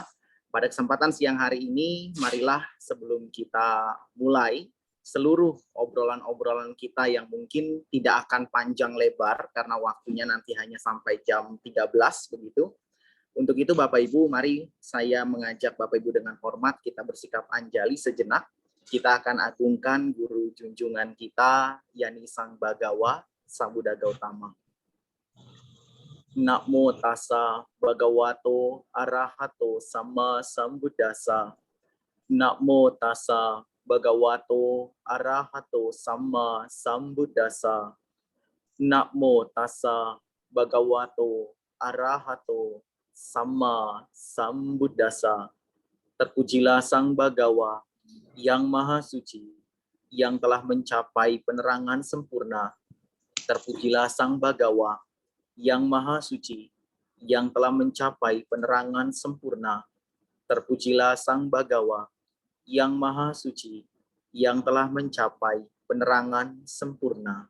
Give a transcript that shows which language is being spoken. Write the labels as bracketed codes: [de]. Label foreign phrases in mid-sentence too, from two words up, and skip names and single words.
[id] Pada kesempatan siang hari ini, marilah sebelum kita mulai, seluruh obrolan-obrolan kita yang mungkin tidak akan panjang lebar karena waktunya nanti hanya sampai jam 13 begitu. Untuk itu Bapak Ibu, mari saya mengajak Bapak Ibu dengan hormat kita bersikap anjali sejenak. Kita akan agungkan guru junjungan kita, yakni Sang Bagawa, Sang Buddha Gautama. [pi] Namo tassa bhagavato arahato sama sambuddhassa. Namo tassa bhagavato arahato sama sambuddhassa. Namo tassa bhagavato arahato sama sambuddhassa. [id] Terpujilah Sang Bagawa yang maha suci, yang telah mencapai penerangan sempurna. Terpujilah Sang Bagawa yang maha suci, yang telah mencapai penerangan sempurna. Terpujilah Sang Bagawa yang maha suci, yang telah mencapai penerangan sempurna.